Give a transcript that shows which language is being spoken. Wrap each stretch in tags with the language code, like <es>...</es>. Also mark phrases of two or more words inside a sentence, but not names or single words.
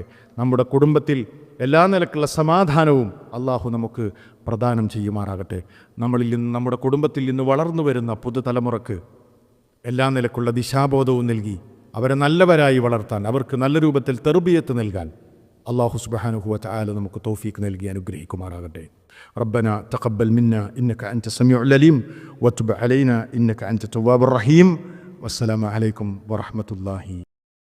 <ml>നമ്മുടെ കുടുംബത്തിൽ എല്ലാ നിലക്കുള്ള സമാധാനവും അല്ലാഹു നമുക്ക് പ്രദാനം ചെയ്യുമാറാകട്ടെ. നമ്മളിൽ നിന്ന്, നമ്മുടെ കുടുംബത്തിൽ നിന്ന് വളർന്നു വരുന്ന പുതുതലമുറക്ക് എല്ലാ നിലക്കുള്ള ദിശാബോധവും നൽകി അവരെ നല്ലവരായി വളർത്താൻ, അവർക്ക് നല്ല രൂപത്തിൽ തർബിയത്ത് നൽകാൻ അല്ലാഹു</ml> <ar>سبحانه وتعالى</ar> <ml>നമുക്ക് തൗഫീഖ് നൽകി അനുഗ്രഹിക്കുമാറാകട്ടെ.</ml> <ar>ربنا تقبل منا إنك أنت السميع العليم وتب علينا إنك أنت التواب الرحيم والسلام عليكم ورحمة الله</ar>